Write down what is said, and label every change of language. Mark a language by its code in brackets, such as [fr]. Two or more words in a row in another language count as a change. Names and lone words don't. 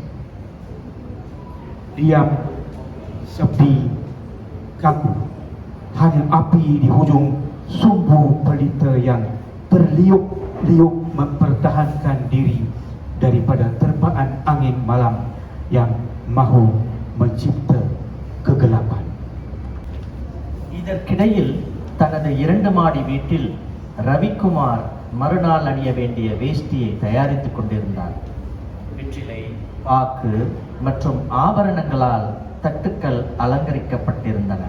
[ms] Diam, sepi, kaku. Hanya api di hujung sumbu pelita yang terliuk-liuk mempertahankan diri daripada terpaan angin malam yang mahu mencipta kegelapan. [ta] இதற்கிடையில் தனது 2 மாடி வீட்டில் ரவிக்குமார் மறுநாள் அணிய வேண்டிய வேஷ்டியை தயாரித்துக் கொண்டிருந்தார். வெற்றிலை, பாக்கு மற்றும் ஆபரணங்களால் தட்டுக்கள் அலங்கரிக்கப்பட்டிருந்தன.